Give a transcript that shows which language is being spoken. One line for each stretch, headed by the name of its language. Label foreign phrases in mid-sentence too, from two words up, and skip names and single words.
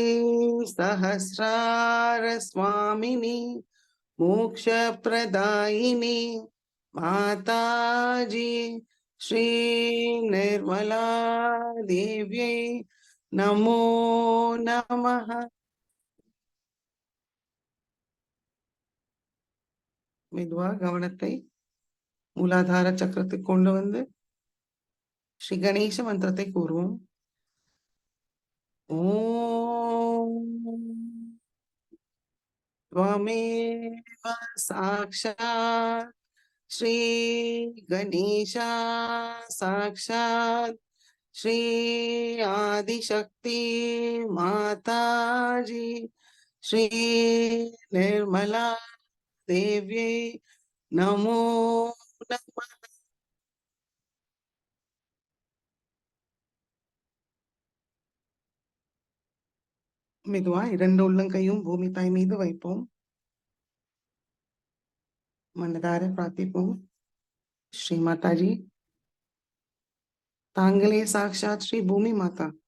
Sanskrit: सहस्रार स्वामिनी मोक्ष प्रदायिनी माताजी श्री निर्मला देव्यै नमो नमः।
Tamil: மெதுவா கவனத்தை மூலாதார சக்கரத்துக்கு கொண்டு வந்து ஸ்ரீ கணேச மந்திரத்தை கூறுவோம்.
Sanskrit: ஓம் त्वमेव साक्षात् श्री गणेशा साक्षात् श्री आदिशक्ति माताजी श्री निर्मला देव्यै नमो नमः।
Tamil: மெதுவா இரண்டு உள்ளங்கையும் பூமி தாய் மீது வைப்போம். மனதார பிரார்த்திப்போம். ஸ்ரீ மாதாஜி, தாங்களே சாக்ஷாத் ஸ்ரீ பூமி மாதா.